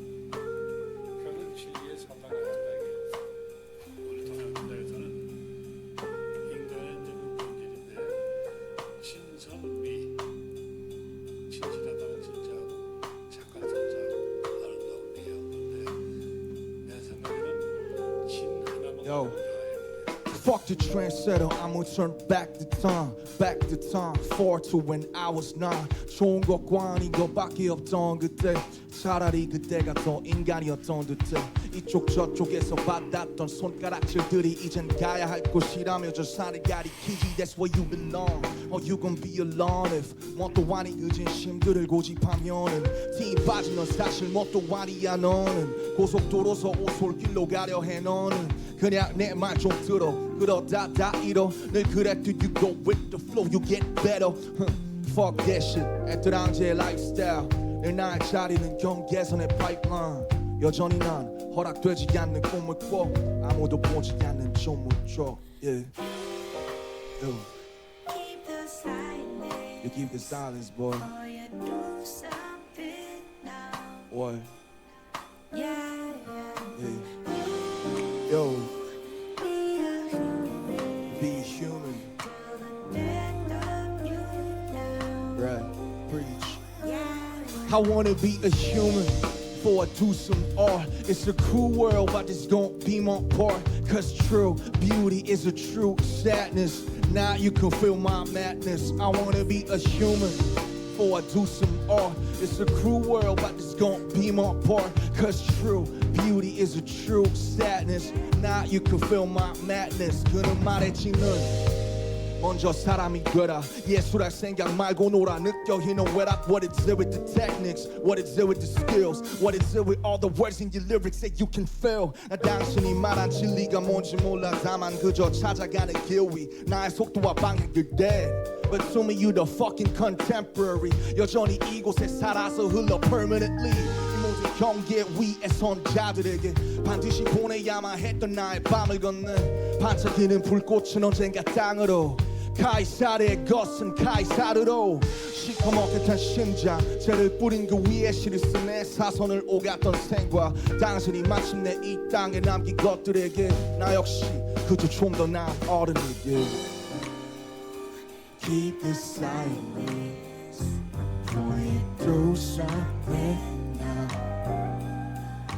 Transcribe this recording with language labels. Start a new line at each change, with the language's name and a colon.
Korean: 그런 진리에 사당을 한다는 게 우리 동양분들에서는 인간의 이제 그 본질인데 진선미 진실하다는 진짜하고 착한 선자하고 아름다운 미였는데 내 생각에는 진 하나만
English: Yo.
Korean: 가지고 다 해야 돼.
English: Fuck the trendsetter, I'ma turn back the time, forward to when I was 9.
Korean: 좋은 것과 아닌 것밖에 없던 그때, 차라리 그때가 더 인간이었던 듯해. 이쪽 저쪽에서 받았던 손가락질들이 이젠 가야 할 곳이라며 저 산을 가리키지.
English: That's where you belong, or you gon' be alone if
Korean: 뭣도 아닌 그 진심들을 고집하면은 팀 빠진 넌 사실 뭣도 아니야. 너는 고속도로서 오솔길로 가려 해. 너는 그냥 내 말 좀 들어. 그러다 다 잃어. 늘 그랬듯
English: you go with the flow, you get better. Fuck that shit,
Korean: 애들한테의
English: lifestyle.
Korean: 늘 나의 자리는 경계선의 pipeline. 여전히 난 허락되지 않는 꿈을 꿔. 아무도 보지 않는 조물적.
English: Yeah. Yo. Keep the silence. You keep the silence, boy. Or you do something now. Boy. Yeah, yeah. Yeah. Yo. Be a human. Be human. Till the death of you now. Right. Preach. Yeah. I wanna be a human before I do some art. It's a cruel world, but it's gonna be my part. Cause true beauty is a true sadness. Now you can feel my madness. I wanna be a human before I do some art. It's a cruel world, but it's gonna be my part. Cause true beauty is a true sadness. Now you can feel my madness.
Korean: 그는 말했지 넌 먼저 사람이 되라. 예술할 생각 말고 놀아. 느껴
English: you know what is it with the techniques, what is it with the skills, what is it with all the words in your lyrics that you can feel.
Korean: 나 당신이 말한 진리가 뭔지 몰라. 다만 그저 찾아가는 길 위 나의 속도와 방향을 대.
English: But to me you the fucking contemporary.
Korean: 여전히 이곳에 살아서 흘러
English: permanently.
Korean: 이 모든 경계 위에 선 자들에게 반드시 보내야만 했던 나의 밤을 걷는 반짝이는 불꽃은 언젠가 땅으로. 카이사르의 것은 카이사르로. 시커멓게 탄 심장 죄를 뿌린 그 위에 시를 쓴 내 사선을 오갔던 생과 당신이 마침내 이 땅에 남긴 것들에게 나 역시 그저 좀 더 나은 어른에게.
English: Keep the silence before you do something now.